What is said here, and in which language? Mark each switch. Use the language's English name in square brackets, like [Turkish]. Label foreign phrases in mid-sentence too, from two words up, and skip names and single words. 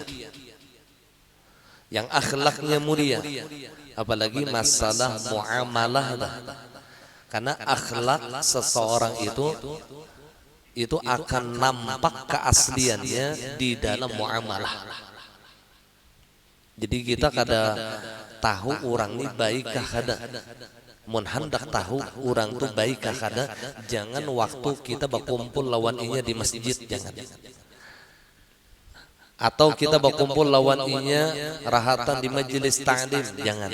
[Indonesian] Yang akhlaknya mulia. Apalagi masalah muamalah. Karena akhlak seseorang itu akan nampak keasliannya di dalam muamalah. [Banjar] Jadi kita kada tahu orang ini baik kah kada. Mun hendak tahu orang tuh baik kah kada, jangan waktu kita berkumpul lawan inya di masjid, jangan. Atau kita berkumpul lawan inya rahatan di majelis ta'lim, jangan.